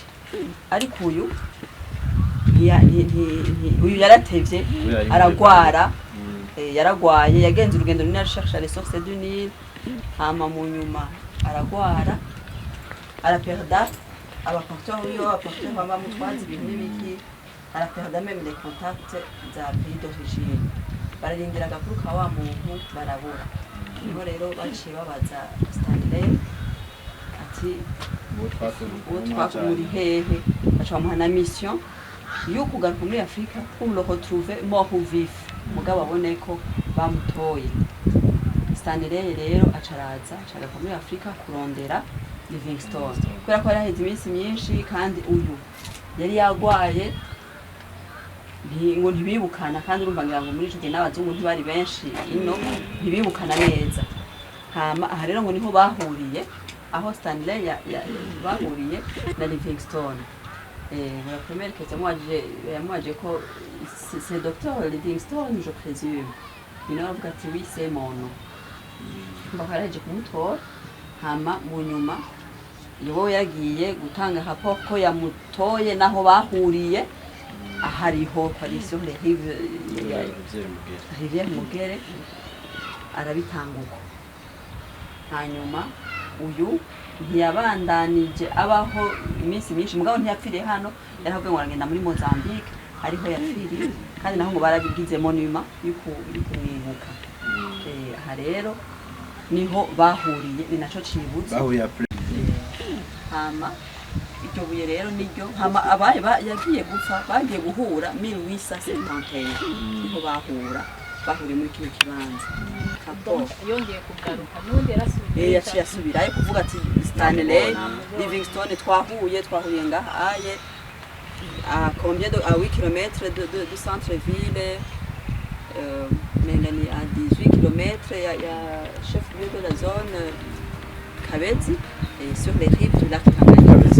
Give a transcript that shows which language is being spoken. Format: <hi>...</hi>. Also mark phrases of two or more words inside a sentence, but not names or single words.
<rn>Ariko uyu yaratevye aragwara, yaragwaye, yagenze urugendo runini arashaka</rn> <fr>ressources du Nil,</fr> <rn>hama mu nyuma aragwara, araperda abaporteurs baba mutwazi ibintu n'ibiki, araperda</rn> <fr>même les contacts</fr> <rn>za</rn> <fr>pays d'origine,</fr> <rn>bararindira agakuru ka wa muntu barabura. Niho rero baciye babaza Stanley ati uwo twakumuri hehe, baca bamuha na mission yo kugaruka muri Afrika</rn> <fr>pour le retrouver mort ou vif,</fr> <rn>mugabo abone ko bamutoye. Stanley rero acaraza agaruka muri Afrika kurondera Livingstone, kubera ko yaraheze iminsi myinshi kandi uyu yari yagwaye ngo ntibibukana, kandi urumva ngira ngo muri ico gihe n'abazungu ntibari benshi ino, ntibibukana neza. Hama aha rero ngo niho bahuriye, aho Stanley bahuriye na Livingstone.</rn> <fr>La première question, moi j'ai quoi, c'est docteur Livingstone, je présume. Il a dit oui, c'est mon nom.</fr> <rn>Bakara je kumutora, hama mu nyuma yobo yagiye gutanga rapport ko yamutoye naho bahuriye ahariho kwari</rn> <fr>sur les rivière</fr> <rn>Mugere, arabitanguko. Hanyuma uyu ntiyabandanije abaho iminsi myinshi, mugabo ntiyapfiriye hano, yaravuye ngo aragenda muri Mozambique, ariho yapfiriye, kandi naho ngo barabigize monument yuko kumwibuka. Aha rero niho bahuriye, ni naco cibutse hama iryo buye rero niryo hama abaye yagiye gupfa bagiye guhura 1871, niho bahuriye muri kino kibanza. Yongeye kugaruka n'undi yaciye asubirayo kuvuga ati Stanley Livingstone twahuye ngaha aye</rn> <fr>à 8 km de centre-ville, à 18 km, il y a chef-lieu de la zone Kabezi, et sur les rives du lac Tanganyika.</fr>